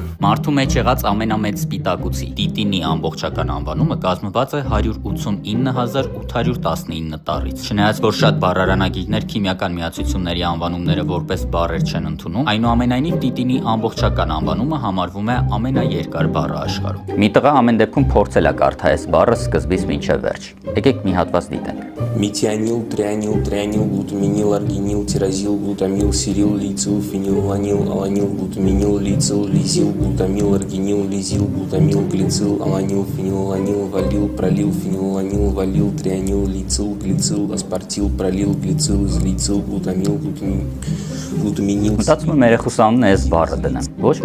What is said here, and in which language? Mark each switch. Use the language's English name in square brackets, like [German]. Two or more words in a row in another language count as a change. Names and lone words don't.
[Armenian] Մարդու մեջ եղած ամենամեծ սպիտակուցի տիտինի ամբողջական անվանումը կազմված է 189,819 տառից։ Չնայած որ շատ բառարանագիրներ քիմիական միացությունների անվանումները որպես բառեր չեն ընդունում, այնուամենայնիվ տիտինի ամբողջական անվանումը համարվում է ամենաերկար բառը աշխարհում։ Մի տղա ամեն դեպքում փորձել է կարդալ այս բառը սկզբից մինչև վերջ։ Եկեք մի հատված դիտենք։ [Russian] Метионил, трианил, глутаминил, аргинил, тирозил, глутамил, сирил, лицил, фенилаланил, аланил, глутаминил, лицил, лизил, глутамил, аргинил, лизил, глутамил, глицил, аланил, фенилаланил, валил, пролил, фенилаланил, валил, трианил, лицил, глицил, аспартил, пролил, глицил, излицил, глутамил, глутаминил. [Armenian] Մտածում եմ երեխուս անունը այս բառը դնեմ։ Ոչ մեկ